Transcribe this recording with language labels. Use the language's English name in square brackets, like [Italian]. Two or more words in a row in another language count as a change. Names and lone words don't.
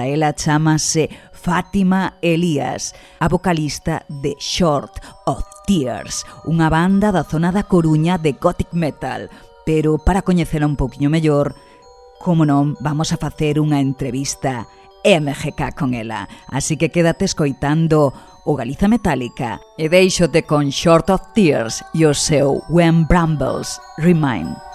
[Galician] Ela chamase Fátima Elías, a vocalista de Short of Tears, unha banda da zona da Coruña de [English] gothic metal. [Galician] Pero para coñecela un pouquiño mellor, como non, vamos a facer unha entrevista MGK con ela. Así que quédate escoitando o Galiza Metálica e deixote con Short of Tears e o seu When Brambles Remind.